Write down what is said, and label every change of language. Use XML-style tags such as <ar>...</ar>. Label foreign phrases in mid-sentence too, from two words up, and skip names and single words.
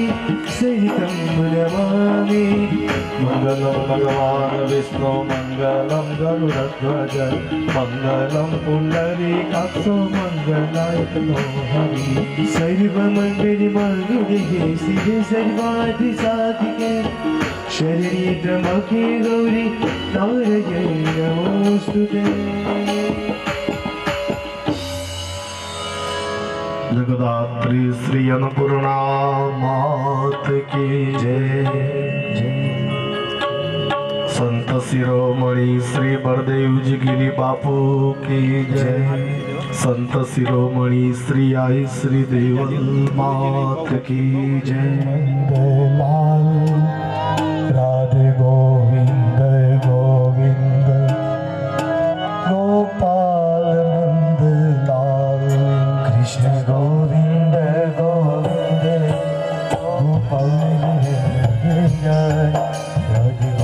<sa>सहितं नमामि मंगलम भगवान विष्णु मंगलम गरुड़ध्वज मंगलम पुंडरीकाक्षो मंगलाय नमो हरि सर्वमंगल मांगल्ये शिवे सर्वार्थ साधिके शरण्ये त्र्यंबके गौरी नारायणी नमोस्तुते</sa> <hi>जगदात्री श्री अन्नपूर्णा मात की जय संत शिरोमणि श्री बलदेव जी गिरी बापू की जय संत शिरोमणि श्री आई श्री देवल मात की जय राधे गोविंद गोविंद गोपाल नंद लाल कृष्ण गोविंद गोविंद गोपाल जय</hi>